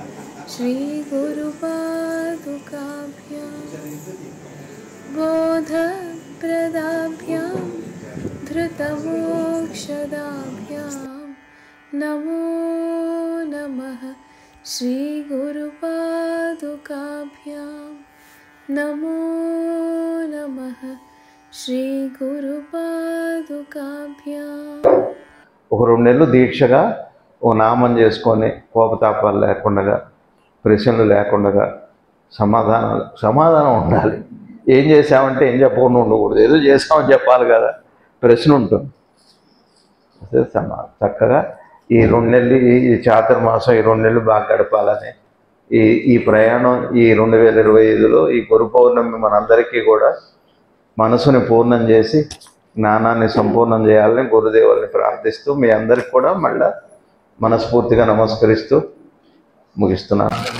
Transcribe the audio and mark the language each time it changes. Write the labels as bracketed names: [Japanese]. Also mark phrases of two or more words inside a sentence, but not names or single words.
[Sanskrit] श्रीगुरुपादुकाभ्यां बोधप्रदाभ्यां धृतमोक्षदाभ्यां नमो नमः श्रीगुरुपादुकाभ्यां नमो नमः श्रीगुरुपादुकाभ्यां [Telugu] ఒక 2 నెలలు దీక్షగా ఓ నామం చేసుకొని కోపతాపాలు లేకుండా ప్రశ్నలు లేకుండా సమాధానం ఉండాలి. ఏం చేసామంటే ఏం చెప్పకుండా ఉండకూడదు. ఏదో చేసామని చెప్పాలి కదా, ప్రశ్న ఉంటుంది. అదే చక్కగా ఈ 2 నెలలు ఈ చాతుర్మాసం ఈ 2 నెలలు బాగా గడపాలని ఈ ప్రయాణం ఈ 2025లో ఈ గురు పౌర్ణమి మనందరికీ కూడా మనసుని పూర్ణం చేసి జ్ఞానాన్ని సంపూర్ణం చేయాలని గురుదేవుల్ని ప్రార్థిస్తూ మీ అందరికి కూడా మళ్ళా మనస్ఫూర్తిగా నమస్కరిస్తూ ముగిస్తున్నాను.